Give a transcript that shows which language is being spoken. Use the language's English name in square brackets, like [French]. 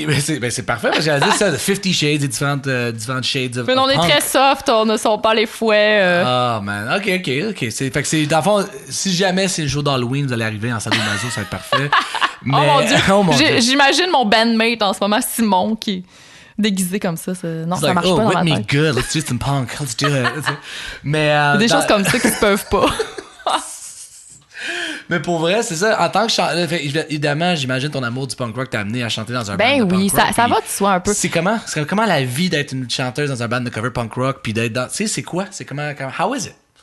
[French] C'est parfait parce que j'allais dire ça, 50 Shades et différentes shades of Mais on est punk. très soft, on ne sent pas les fouets. [English] Oh man, ok. [French] Fait que c'est, dans le fond, si jamais c'est le jour d'Halloween, vous allez arriver en sadomaso, ça va être parfait. Mais, oh mon Dieu. J'imagine mon bandmate en ce moment, Simon, qui... déguisé comme ça. Non, ça marche pas dans ma tête. [English] Whip me good, let's do some punk, let's do it. [French] Mais, des choses comme ça qui se peuvent pas. Mais pour vrai, c'est ça. En tant que chanteur, évidemment, j'imagine ton amour du punk rock t'a amené à chanter dans un band de punk rock. Ben oui, ça va de soi un peu. C'est comment la vie d'être une chanteuse dans un band de cover punk rock, puis d'être dans... Tu sais, c'est quoi? C'est comment [English] how is it?